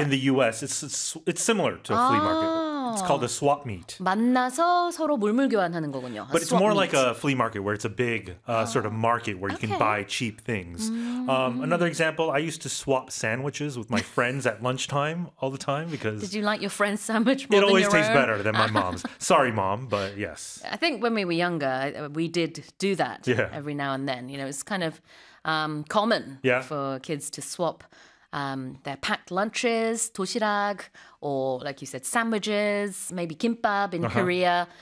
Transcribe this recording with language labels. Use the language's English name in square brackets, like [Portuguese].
[English] In the US, it's similar to a flea market. It's called a swap meet. [Korean] 만나서 서로 물물 교환하는 거군요. [English] But it's more like a flea market where it's a big sort of market where you can buy cheap things. Mm. Another example, I used to swap sandwiches with my friends at lunchtime all the time because... Did you like your friend's sandwich more than your own? It always tastes better than my mom's. Sorry, mom, but yes. I think when we were younger, we did do that every now and then. You know, it's kind of common for kids to swap their packed lunches, 도시락, or like you said, sandwiches, maybe kimbap in Korea.